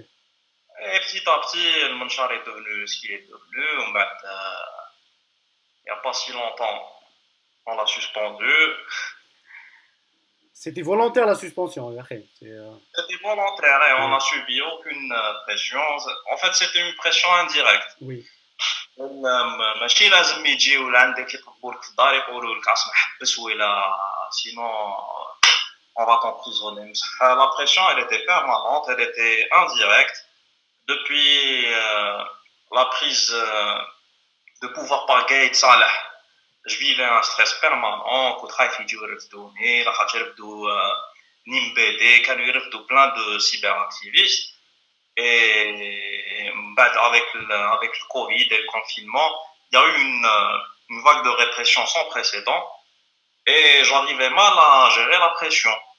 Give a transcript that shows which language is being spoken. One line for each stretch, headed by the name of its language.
French: Et petit à petit, le Manchar est devenu ce qu'il est devenu. Il n'y a pas si longtemps, on l'a suspendu. C'était volontaire la suspension, Yahya. C'était volontaire et on Oui, n'a subi aucune pression. En fait, c'était une pression indirecte. oui,
Arabic: ماشي لازم يجيو لعندك يطبوا لك في الدار يقولوا لك اسمح حبس ولا
French: sinon on va t'emprisonner. La pression, elle était permanente, elle était indirecte. Depuis la prise de pouvoir par Gaïd Salah, je vivais un stress permanent.
Arabic: كنت خايف يجيو يرفدوني لاخاطش يرفدوا Nimbede, كانوا يرفدوا
French: plein de cyberactivistes. Et avec le Covid et le confinement, il y a eu une vague de répression sans précédent et j'arrivais mal à gérer la pression.